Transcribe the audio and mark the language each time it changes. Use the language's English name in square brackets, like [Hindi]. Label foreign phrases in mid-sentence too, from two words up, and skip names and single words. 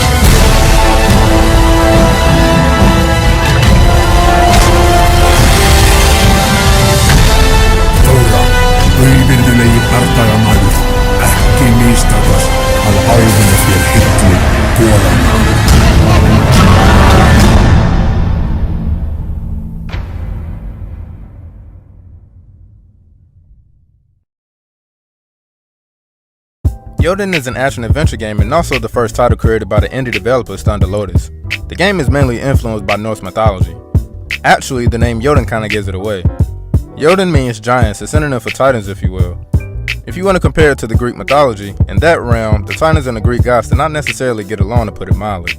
[Icelandic] Þóra, auvirðulegi bardagamaður, ekki mistakast að ávinna þér hillu goðanna. [English] Jotun is an action-adventure game and also the first title created by the indie developers Lotus. The game is mainly influenced by Norse mythology. Actually, the name Jotun kinda gives it away. Jotun means giants, a synonym for titans if you will. If you want to compare it to the Greek mythology, in that realm, the titans and the Greek gods did not necessarily get along, to put it mildly.